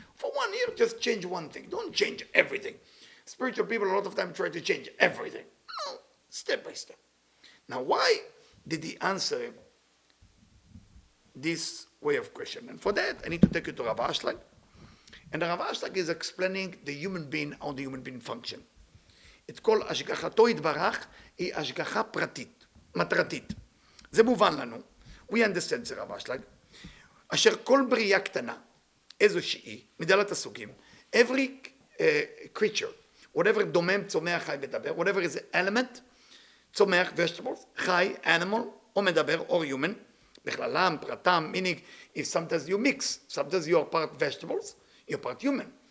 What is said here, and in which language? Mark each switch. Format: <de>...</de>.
<en>For 1 year, just change one thing. Don't change everything. Spiritual people a lot of time try to change everything. No. Step by step. Now, why did he answer him this way of question? And for that, I need to take you to Rav Ashlag. And Rav Ashlag is explaining the human being, how the human being function.</en> <he>It's called השגחתו יתברך היא השגחה פרטית, מטרתית. זה מובן לנו.</he> <en>We understand</en> <he>זה רב אשלג. אשר כל בריאה קטנה, איזושהי, מדלת הסוגים,</he> <en>every creature, whatever</en> <he>דומם, צומח, חי, מדבר,</he> <en>whatever is an element,</en> <he>צומח,</he> <en>vegetables,</en> <he>חי,</he> <en>animal,</en> <he>או מדבר,</he> <en>or human,</en> <he>בכללם, פרטם,</he> <en>meaning if sometimes you mix, sometimes you are part vegetables, you're part human.</en>